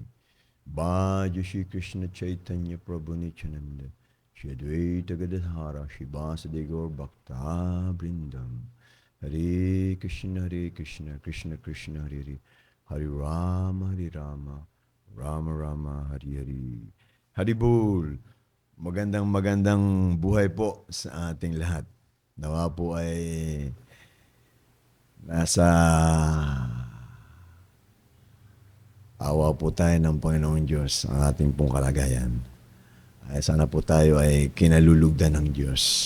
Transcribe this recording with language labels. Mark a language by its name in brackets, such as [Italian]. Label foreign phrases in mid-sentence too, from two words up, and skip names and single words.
[Sanskrit] Bhaja Shri Krishna Chaitanya Prabhu Nityananda Shri Advaita Gadadhara Shri Vasudeva Gaur Bhakta Brindam Hare Krishna Krishna Krishna Hare Hare Hare Rama Rama Rama Hare Hare Haribol. [Filipino] Magandang buhay po sa ating lahat. Nawa po ay nasa awa po tayo ng Panginoong Diyos ang ating pong kalagayan. Ay sana po tayo ay kinalulugdan ng Diyos.